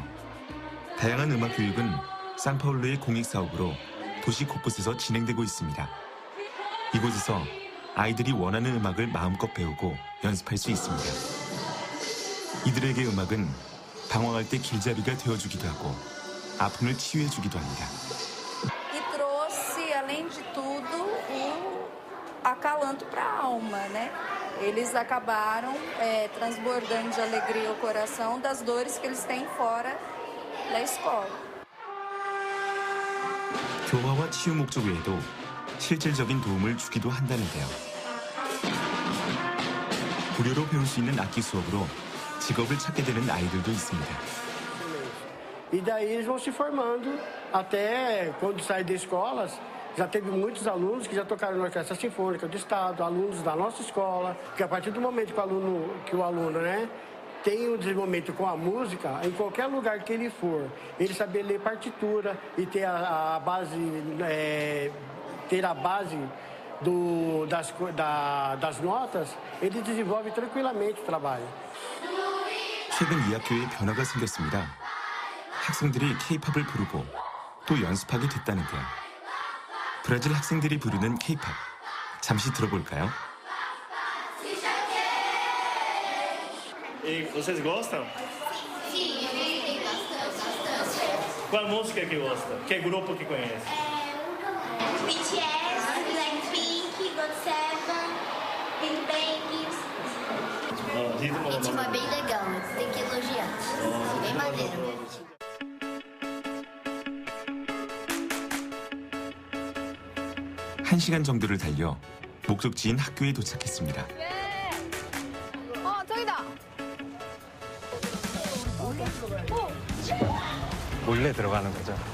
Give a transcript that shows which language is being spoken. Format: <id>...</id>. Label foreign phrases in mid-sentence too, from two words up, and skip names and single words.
<ko>다양한 음악 교육은 상파울루의 공익사업으로 도시 곳곳에서 진행되고 있습니다. 이곳에서 아이들이 원하는 음악을 마음껏 배우고 연습할 수 있습니다. 이들에게 음악은 방황할 때 길잡이가 되어주기도 하고 아픔을 치유해주기도 합니다.</ko> <pt>E trouxe, além de tudo, o acalanto para a alma, né? Eles acabaram transbordando de alegria o coração das dores que eles têm fora da escola.</pt> <ko>교화와 치유 목적 외에도 실질적인 도움을 주기도 한다는데요. 무료로 배울 수 있는 악기 수업으로 직업을 찾게 되는 아이들도 있습니다.</ko> <pt>E daí eles vão se formando até quando saem da escola. Já teve muitos alunos que já tocaram na Orquestra Sinfônica do Estado, alunos da nossa escola, porque a partir do momento que o aluno, né, tem um desenvolvimento com a música, em qualquer lugar que ele for, ele saber ler partitura e ter a base, das notas, ele desenvolve tranquilamente o trabalho.</pt> <ko>최근 이 학교에 변화가 생겼습니다. 학생들이 K-팝을 부르고 또 연습하게 됐다는데요. 브라질 학생들이 부르는 K-팝, 잠시 들어볼까요?</ko> <pt>E vocês gostam? Sim, eu gostei bastante. Qual música que gosta? Que grupo que conhece? BTS, Blackpink, GOT7, Big Bang. O ritmo é bem legal, tem que elogiar. Bem maneiro.</pt> <ko>한 시간 정도를 달려 목적지인 학교에 도착했습니다. 저기다. 몰래 들어가는 거죠.</ko>